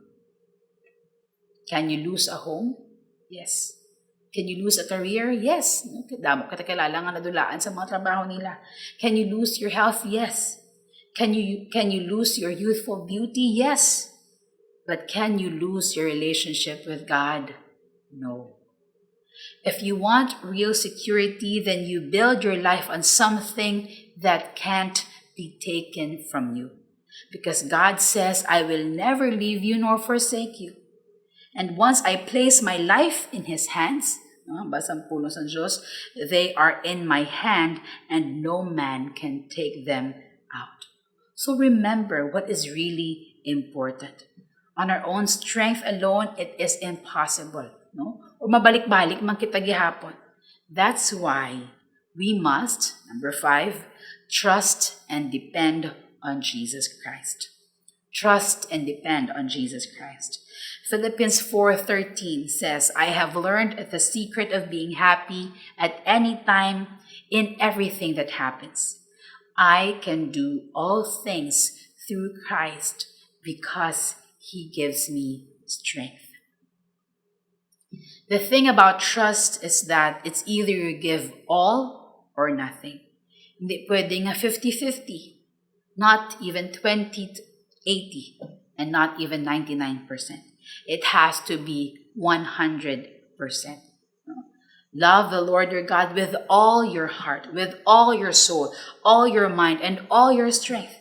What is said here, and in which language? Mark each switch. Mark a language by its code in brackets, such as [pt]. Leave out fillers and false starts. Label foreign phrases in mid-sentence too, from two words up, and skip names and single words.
[en] Can you lose a home? Yes. Can you lose a career? Yes. [hil] Damo kita kilala nga nadulaan sa mga trabaho nila. [en] Can you lose your health? Yes. Can you lose your youthful beauty? Yes. But can you lose your relationship with God? No. If you want real security, then you build your life on something that can't be taken from you. Because God says, I will never leave you nor forsake you. And once I place my life in His hands, [hil] basang puno sa Diyos, [en] they are in my hand and no man can take them out. So remember what is really important. On our own strength alone, it is impossible. No? [hil] O mabalik-balik man kita gihapon. [en] That's why we must, number 5, trust and depend on Jesus Christ. Trust and depend on Jesus Christ. Philippians 4:13 says, I have learned the secret of being happy at any time in everything that happens. I can do all things through Christ because He gives me strength. The thing about trust is that it's either you give all or nothing. [tl] Hindi pwedeng 50-50, [en] not even 20-80, and not even 99%. It has to be 100%. Love the Lord your God with all your heart, with all your soul, all your mind, and all your strength.